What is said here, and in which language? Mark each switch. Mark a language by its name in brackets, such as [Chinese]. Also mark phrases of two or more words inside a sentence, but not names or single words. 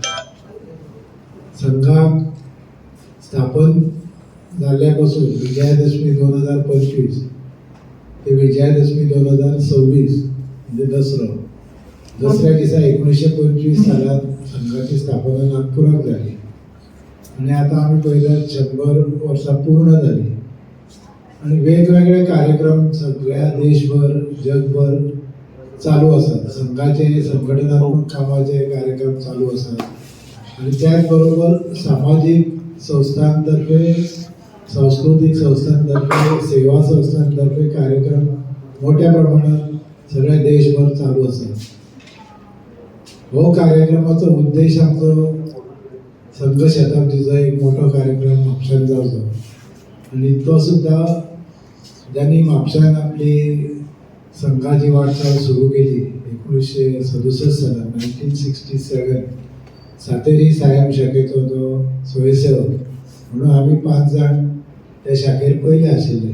[Konkani] संघाक स्थापन जाल्ल्यापासून विजयादशमी 2025 ते विजयादशमी 2026 म्हणजे दसऱ्या दिसा 1925 सालात संघाची स्थापना नागपुरात जाली. आणि आता आम्ही पळयल्यार 100 वर्सां पूर्ण जाली. [Marathi] आणि वेगवेगळे कार्यक्रम सगळ्या देशभर जगभर चालू असतात. संघाचे संघटनात्मक कामाचे कार्यक्रम चालू असतात. आणि त्याच बरोबर सामाजिक संस्थांतर्फे, सांस्कृतिक संस्थांतर्फे, सेवा संस्थांतर्फे कार्यक्रम मोठ्या प्रमाणात सगळ्या देशभर चालू असतात. [Konkani] हो कार्यक्रमाचा उद्देश आमचो संघ शताब्दीचो एक मोठो कार्यक्रम म्हापशांत जावचो. [Marathi] आणि तो सुद्धा ज्यांनी म्हापशांत आपली संघाची वाटचाल सुरू केली [Konkani] 1967 सालात 1967 सातेरी सायम शाखेचो तो स्वयंसेवक म्हणून आम्ही 5 जाण त्या शाखेर पयले आशिल्ले.